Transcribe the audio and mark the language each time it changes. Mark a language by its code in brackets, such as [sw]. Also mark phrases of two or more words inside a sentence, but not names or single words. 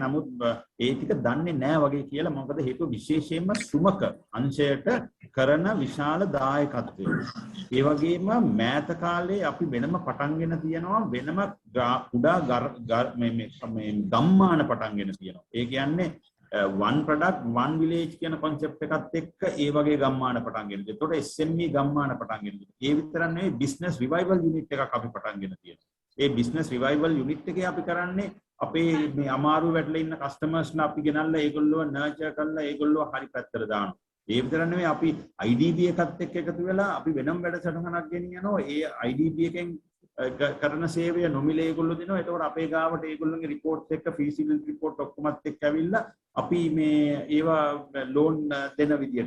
[si] නමුත් ඒ ටික දන්නේ නැහැ වගේ කියලා. මොකද හේතුව විශේෂයෙන්ම සුමක අංශයට කරන විශාල දායකත්වය. ඒ වගේම මෑත කාලේ අපි වෙනම පටන්ගෙන තියෙනවා වෙනම කුඩා ගම්මාන පටන්ගෙන තියෙනවා. ඒ කියන්නේ [en] one product one village [si] කියන concept එකත් එක්ක ඒ වගේ ගම්මාන පටන් ගෙන. ඒතකොට SME ගම්මාන පටන් ගෙන. ඒ විතරක් නෙවෙයි [en] business revival unit [si] එකක් අපි පටන් ගෙන තියෙනවා. ඒ [en] business revival unit [si] එකේ අපි කරන්නේ අපේ මේ අමාරු වැටලා ඉන්න customers ලා අපි ගෙනල්ලා ඒගොල්ලෝ nurture කරලා ඒගොල්ලෝ හරි පැත්තට දානවා. ඒ විතරක් නෙවෙයි අපි IDB එකත් එක්ක එකතු වෙලා අපි වෙනම වැඩසටහනක් ගෙනියනවා. ඒ IDB එකෙන් කරන සේවය නොමිලේ ඒගොල්ලෝ දෙනවා. ඒතකොට අපේ ගාවට ඒගොල්ලෝගේ report එක [en] feasibility report [si] ඔක්කොමත් එක්ක ඇවිල්ලා අපි මේ ඒවා ලෝන් දෙන විදියට.